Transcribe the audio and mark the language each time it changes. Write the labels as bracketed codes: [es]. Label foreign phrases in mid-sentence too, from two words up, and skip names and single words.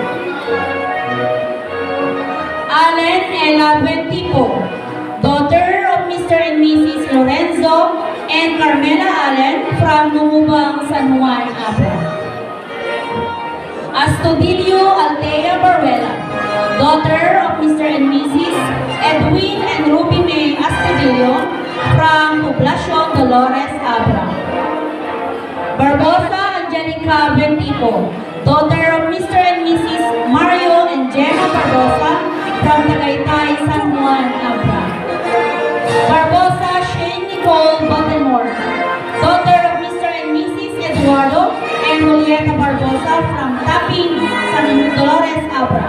[en] Allen Ella Ventipo, daughter of Mr. and Mrs. Lorenzo and Carmela Allen, from Lumubang, San Juan, Abra. Astudillo Altea Baruela, daughter of Mr. and Mrs. Edwin and Ruby May Astudillo, from Poblacion Dolores, Abra. Barbosa Angelica Ventipo, daughter of Mr. and Mrs. Mario and Gemma Barbosa, from Tagaytay, San Juan, Abra. Barbosa Shane Nicole Baltimore, daughter of Mr. and Mrs. Eduardo and Julieta Barbosa, from Taping, San Dolores, Abra.